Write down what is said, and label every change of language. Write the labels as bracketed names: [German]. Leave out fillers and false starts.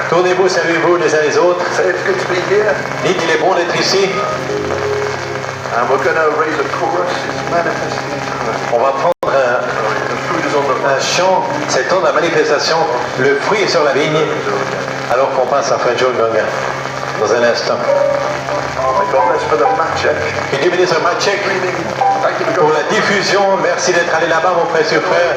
[French] Tournez-vous, saluez-vous les uns les autres. [English] Say it's good to be here. [French] Dites qu'il est bon d'être ici. [English] And we're going to raise a chorus. It's manifesting in time. [French] On va prendre [English] The fruit is on the [French] un chant. C'est temps de la manifestation. Le fruit est sur la vigne. Alors qu'on passe à Frère John Nganga dans un instant. [English] May God bless for the Maciek. [French] Que Dieu bénisse un Maciek [English] Thank you [French] pour [English] for [French] la diffusion. Merci d'être allé là-bas, mon précieux frère.